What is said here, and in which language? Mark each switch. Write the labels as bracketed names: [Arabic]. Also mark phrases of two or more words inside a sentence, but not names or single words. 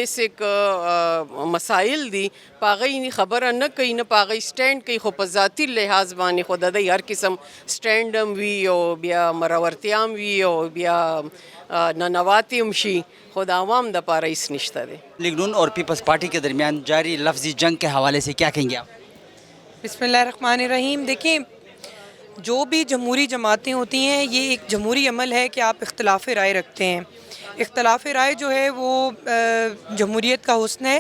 [Pashto] بیسک مسایل دي په هغې خبره نه کوي نه په هغې سټینډ کوي خو په ذاتي لحاظ باندې خو د دوی هر قسم سټینډ هم وي او بیا مرورتیا هم وي او بیا ننواتې هم شي خو د عوام دپاره هېڅ نشته دی [Urdu] لیگ نون اور پیپلز پارٹی کے درمیان جاری لفظی جنگ کے حوالے سے کیا کہیں گے آپ؟ [Arabic] بسم اللہ الرحمن الرحیم. [Urdu] دیکھیں جو بھی جمہوری جماعتیں ہوتی ہیں یہ ایک جمہوری عمل ہے کہ آپ اختلاف رائے رکھتے ہیں. اختلاف رائے جو ہے وہ جمہوریت کا حسن ہے.